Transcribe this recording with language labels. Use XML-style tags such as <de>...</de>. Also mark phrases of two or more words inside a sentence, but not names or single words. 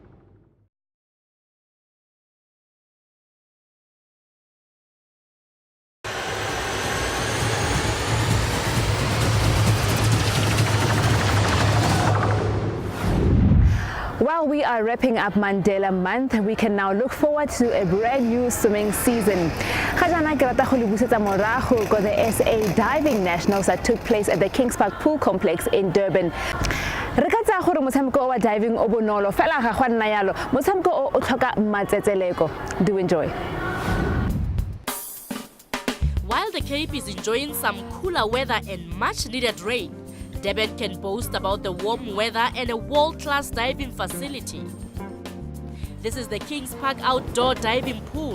<en>While we are wrapping up Mandela Month, we can now look forward to a brand new swimming season.</en> <tn>Khajana ke rata go le busetsa morago go</tn> <en>the SA Diving Nationals that took place at the Kings Park Pool Complex in Durban.</en> <tn>Re ka tsa gore motshameko wa diving o bonolo fela ga go nna yalo motshameko o tlhoka matsetseleko.</tn> <en>Do enjoy. While the Cape is enjoying some cooler weather and much needed rain, Durban can boast about the warm weather and a world-class diving facility. This is the Kings Park Outdoor Diving Pool.</en>